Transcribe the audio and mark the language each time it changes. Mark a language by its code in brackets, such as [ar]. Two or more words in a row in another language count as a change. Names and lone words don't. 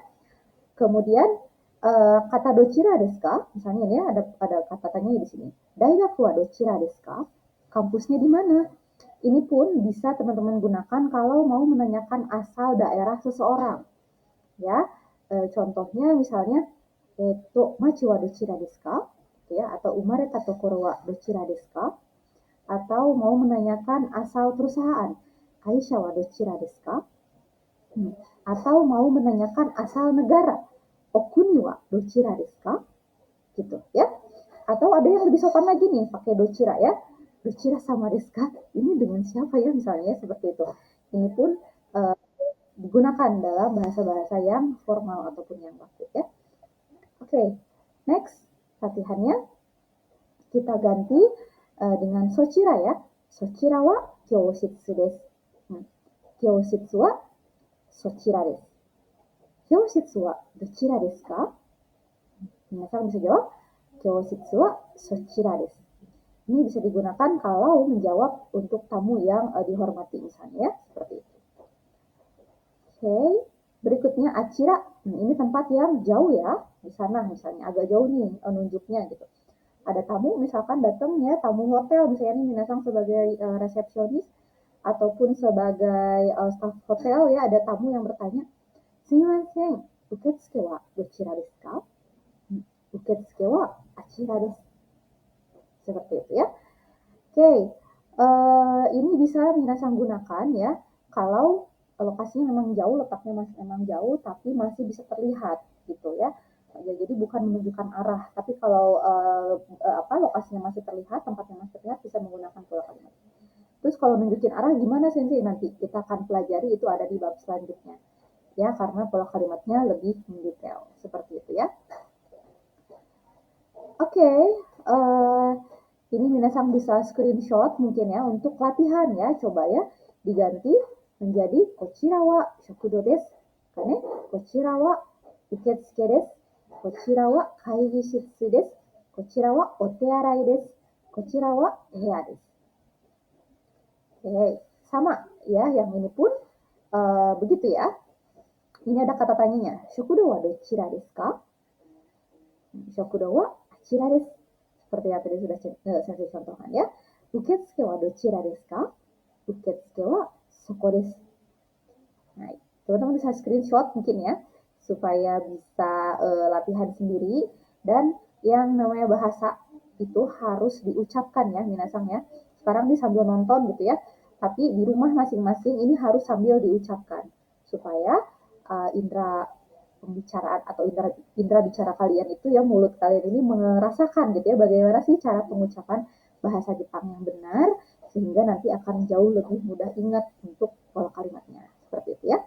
[id] Kemudian kata [ja] どちらですか? [id] Misalnya ini ya, ada kata tanya di sini. [ja] 大学はどちらですか? [id] Kampusnya di mana? Ini pun bisa teman-teman gunakan kalau mau menanyakan asal daerah seseorang. Ya, contohnya misalnya [ja] 町はどちらですか? [id] Ya, [ja] atau 生まれたところはどちらですか? [id] Atau mau menanyakan asal perusahaan. [ja] 会社はどちらですか? [id] Atau mau menanyakan asal negara. [ja] お国はどちらですか? [id] Gitu ya. Atau ada yang lebih sopan lagi nih, pakai dochira ya. [ja] どちら様ですか? [id] Ini dengan siapa ya misalnya seperti itu. Ini pun digunakan dalam bahasa-bahasa yang formal ataupun yang baku ya. Oke, next latihannya kita ganti dengan sochira ya. [ja] そちらは教室です. 教室はそちらです. 教室はどちらですか? [id] Minasan bisa jawab [ja] 教室はそちらです. [id] Ini bisa digunakan kalau menjawab untuk tamu yang dihormati misalnya ya, seperti itu. Oke, berikutnya achira. Ini tempat yang jauh ya, di sana misalnya agak jauh nih nunjuknya gitu. Ada tamu misalkan datang ya, tamu hotel misalnya nih minasang sebagai resepsionis ataupun sebagai staf hotel ya, ada tamu yang bertanya, [ja] "すみません、受付はどちらですか?" 受付はあちらです. [id] Seperti itu ya. Oke, ini bisa minasang gunakan ya kalau lokasinya memang jauh, letaknya masih memang jauh, tapi masih bisa terlihat gitu ya. Jadi bukan menunjukkan arah, tapi kalau lokasinya masih terlihat, tempatnya masih terlihat, bisa menggunakan pola kalimat. Terus kalau nunjukin arah gimana sensei? Nanti kita akan pelajari, itu ada di bab selanjutnya. Ya, karena pola kalimatnya lebih mendetail. Seperti itu ya. Oke, ini minasang bisa screenshot mungkin ya untuk latihan ya. Coba ya diganti menjadi [ja] こちらは食堂です. Kane, こちらは受付です. こちらは会議室です。こちらはお手洗いです. こちらは部屋です. [id] Oke, sama ya, yang ini pun begitu ya. Ini ada kata tanyanya. [ja] 食堂はどちらですか?食堂はあちらです. [id] Seperti yang tadi sudah saya contohkan ya. [ja] 受付はどちらですか?受付はそこです. [id] Nah, teman-teman bisa screenshot mungkin ya, supaya bisa latihan sendiri dan yang namanya bahasa itu harus diucapkan ya minasang ya. Sekarang nih sambil nonton gitu ya, tapi di rumah masing-masing ini harus sambil diucapkan supaya indera pembicaraan atau indera bicara kalian itu ya, mulut kalian ini merasakan gitu ya bagaimana sih cara pengucapan bahasa Jepang yang benar, sehingga nanti akan jauh lebih mudah ingat untuk pola kalimatnya seperti itu ya.